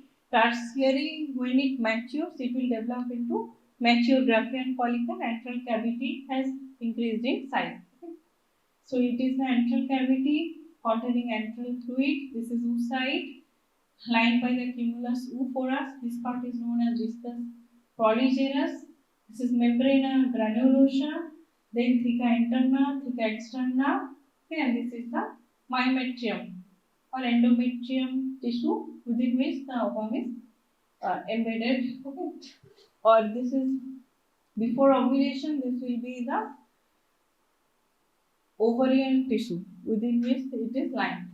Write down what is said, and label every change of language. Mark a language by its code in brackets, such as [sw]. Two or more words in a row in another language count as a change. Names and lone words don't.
[en] Tertiary, when it matures, it will develop into mature Graafian follicle. Antral cavity has increased in size. Okay. So it is the antral cavity containing antral fluid. This is oocyte lined by the cumulus oophorus. This part is known as viscous polygerus. This is membrana granulosa, then theca interna, theca externa, okay, and this is the myometrium or endometrium tissue within which the ovum is embedded. Okay, or this is before ovulation. This will be the ovarian tissue within which it is lined.